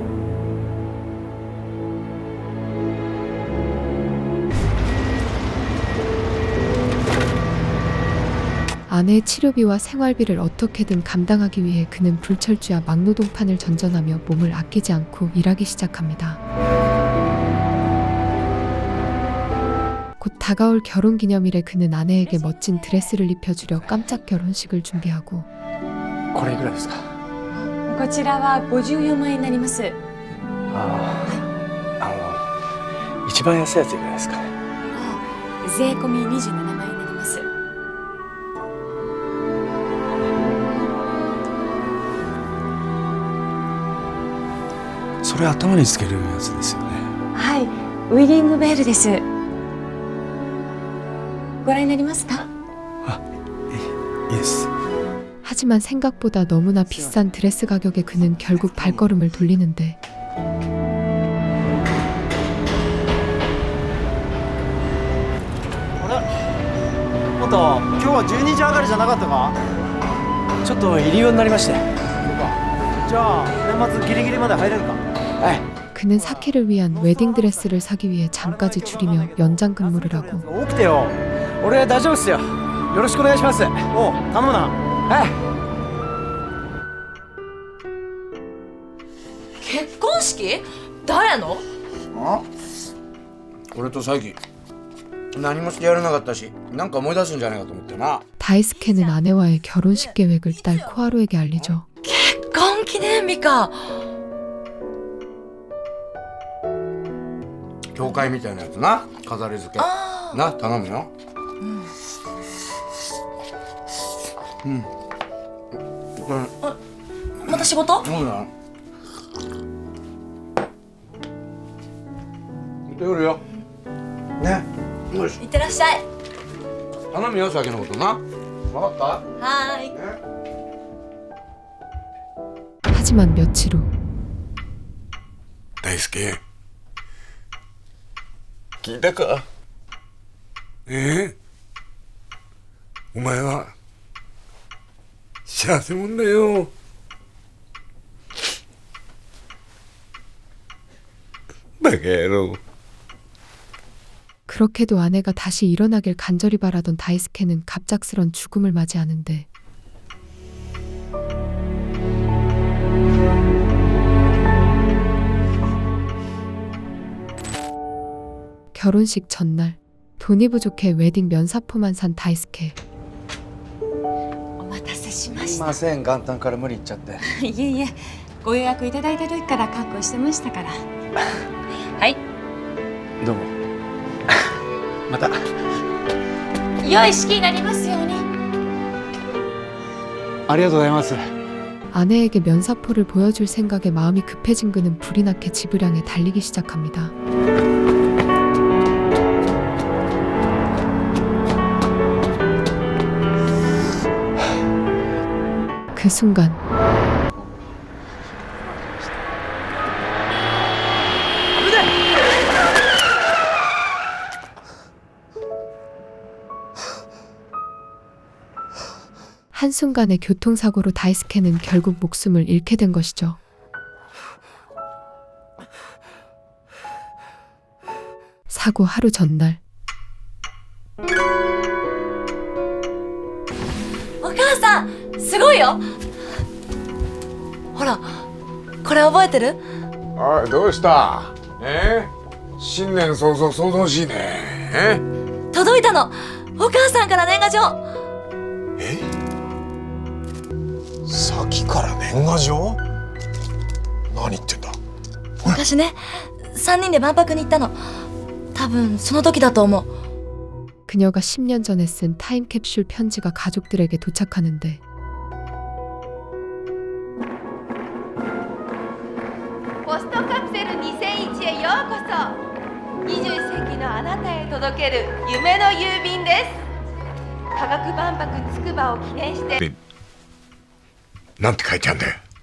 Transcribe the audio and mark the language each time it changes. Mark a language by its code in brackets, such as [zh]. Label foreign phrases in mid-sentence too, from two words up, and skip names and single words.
[ko] 아내의 치료비와 생활비를 어떻게든 감당하기 위해 그는 불철주야 막노동판을 전전하며 몸을 아끼지 않고 일하기 시작합니다. 곧 다가올 결혼기념일에 그는 아내에게 멋진 드레스를 입혀주려 깜짝 결혼식을 준비하고 [ja] これいくらですかこちらは54万円になります。ああ一番安いやついくらですかね税込み27万円になります。それ頭につけるやつですよねはい、ウィディングベールです。ご覧になりますか？いいです [ko] 하지만 생각보다 너무나 비싼 드레스 가격에 그는 결국 발걸음을 돌리는데 [ja] もっと今日は12時上がりじゃなかったか？ちょっと入り用になりましてじゃあ年末ギリギリまで入れるか？ [ko] 그는 사키를 위한 웨딩 드레스를 사기 위해 잠까지 줄이며 연장 근무를 하고 [ja] 起きてよ。俺大丈夫っすよよろしくお願いしますおう頼むな。結婚式？誰の？あ俺と佐伯何もしてやれなかったしなんか思い出すんじゃないかと思ってな [ko] 다이스케는 아내와의 결혼식 계획을 딸 코하루에게 알리죠. [ja] 結婚記念日か。教会みたいなやつな飾り付けな頼むようんこれまた仕事？そうだ行ってくるよねよしいってらっしゃい。頼むよ先のことな分かったはーい。 [ko] 하지만 며칠 후 [ja] 大輔聞いたかお前は幸せもんだよバカ野郎 [ko] 그렇게도 아내가 다시 일어나길 간절히 바라던 다이스케는 갑작스런 죽음을 맞이하는데 결혼식 전날 돈이 부족해 웨딩 면사포만 산 다이스케 [ja] お待たせしました。すいません元旦から無理言っちゃっていえいえ、ご予約いただいた時から確保してましたから。はい。どうもまた良い式になりますように。ありがとうございます [ko] 아내에게 면사포를 보여줄 생각에 마음이 급해진 그는 불이 나게 집을 향해 달리기 시작합니다. 그 순간 한순간의 교통사고로 다이스케는 결국 목숨을 잃게 된 것이죠. 사고 하루 전날. [ja] お母さんすごいよほらこれ覚えてるおいどうした新年早々騒々しいね届いたのお母さんから年賀状さっきから年賀状？何言ってんだ？昔ね3人で万博に行ったの多分その時だと思う [ko] 그녀가 10년 전에 쓴 타임캡슐 편지가 가족들에게 도착하는데 [ja] ポストカプセル2001へようこそ21世紀のあなたへ届ける夢の郵便です科学万博つくばを記念してなんて書いてあるんだよ